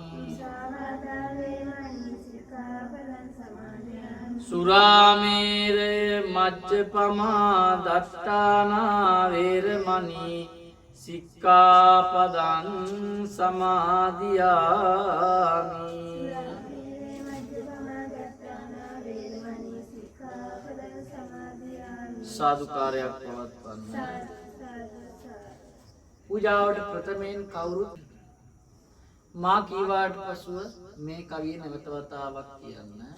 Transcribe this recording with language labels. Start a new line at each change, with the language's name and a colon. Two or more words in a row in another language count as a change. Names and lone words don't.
Pali: សុរាមេរេមជ្ជបមាដត្តានាវេរមណីសិក្ខាបដံសមាදිយាមិ
Sinhala: සාදුකාරයක් පවත්වන්න. පූජාවට ප්‍රථමයෙන් කවුරුත් මා කීවාට පසුව මේ කවිය නැවත වතාවක් කියන්න.